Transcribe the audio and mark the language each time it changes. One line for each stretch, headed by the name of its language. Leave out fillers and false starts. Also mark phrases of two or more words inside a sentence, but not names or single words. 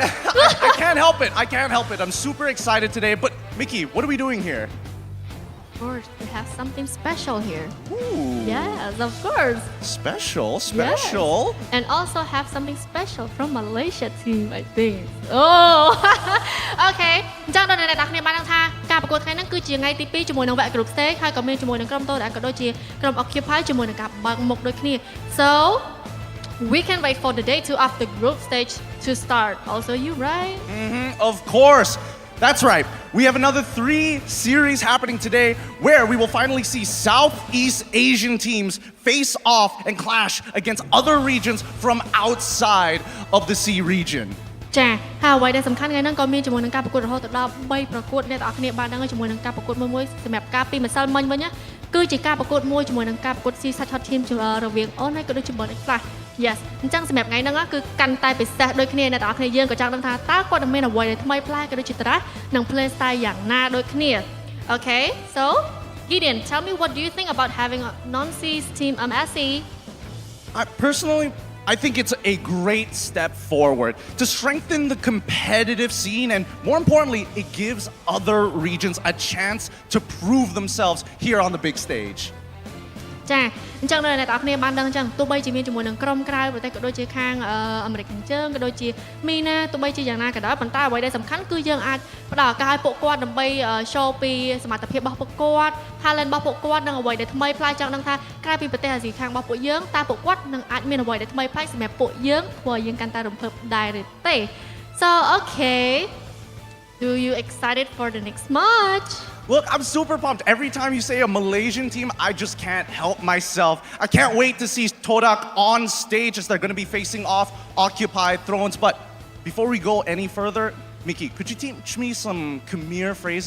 English: I can't help it. I can't help it. I'm super excited today. But Mickey, what are we doing here? Of course, we have something special here. Ooh. Yes, of course. Special? Yes. And also have something special from Malaysia team, I think. Oh, okay.
Khmer: អញ្ចឹងដល់អ្នកទាំងគ្នាបានដឹងថាការប្រកួតថ្ងៃនេះគឺជាថ្ងៃទី2ជាមួយនឹងវគ្គ
English: group stage
Khmer: ហើយក៏មានជាមួយនឹងក្រុម TODAK ក៏ដូចជាក្រុម Occupy ជាមួយនឹងការបើកមុខដូចគ្នា
English: So we can wait for the day 2 of the group stage to start. Also you, right? Of course. That's right. We have another 3 series happening today where we will finally see Southeast Asian teams face off and clash against other regions from outside of the Sea region.
Khmer: ចាហើយអ្វីដែលសំខាន់ថ្ងៃហ្នឹងក៏មានជាមួយនឹងការប្រកួតរហូតដល់3ប្រកួតអ្នកទាំងអស់គ្នាបានដឹងជាមួយនឹងការប្រកួតមួយសម្រាប់ការពីម្សិលមិញវិញគឺជាការប្រកួតមួយជាមួយនឹងការប្រកួត Sea Hot Team រវាងអូនហើយក៏ដូចជា Bird Flash Yes អញ្ចឹងសម្រាប់ថ្ងៃហ្នឹងគឺកាន់តែពិសេសដូចគ្នាអ្នកទាំងអស់គ្នាយើងក៏ចង់ដឹងថាតើគាត់នឹងមានអ្វីដែលថ្មីប្លែកក៏ដូចជាតារ៉ានិង
English: play style
Khmer: យ៉ាងណាដូចគ្នា
English: Okay so Gideon tell me what do you think about having a non-Seas team MSC Personally I think it's a great step forward to strengthen the competitive scene and more importantly, it gives other regions a chance to prove themselves here on the big stage.
Khmer: ចាអញ្ចឹងដល់អ្នកទាំងអស់គ្នាបានដឹងអញ្ចឹងទោះបីជាមានជាមួយនឹងក្រុមក្រៅប្រទេសក៏ដូចជាខាងអាមេរិកខាងជើងក៏ដូចជា MENA ទោះបីជាយ៉ាងណាក៏ដោយប៉ុន្តែអ្វីដែលសំខាន់គឺយើងអាចផ្ដល់ឱកាសឲ្យពួកគាត់ដើម្បី show ពីសមត្ថភាពរបស់ពួកគាត់ talent របស់ពួកគាត់និងអ្វីដែលថ្មីប្លែកចង់ដឹងថាក្រៅពីប្រទេសអាស៊ីខាងរបស់ពួកយើងតើពួកគាត់នឹងអាចមានអ្វីដែលថ្មីប្លែកសម្រាប់ពួកយើងធ្វើឲ្យយើងកាន់តែរំភើបដែរឬទេ
English: So okay Do you excited for the next match? Look, I'm super pumped. Every time you say a Malaysian team, I just can't help myself. I can't wait to see TODAK on stage as they're going to be facing off Occupy Thrones. But before we go any further, Mickey, could you teach me some Khmer phrases?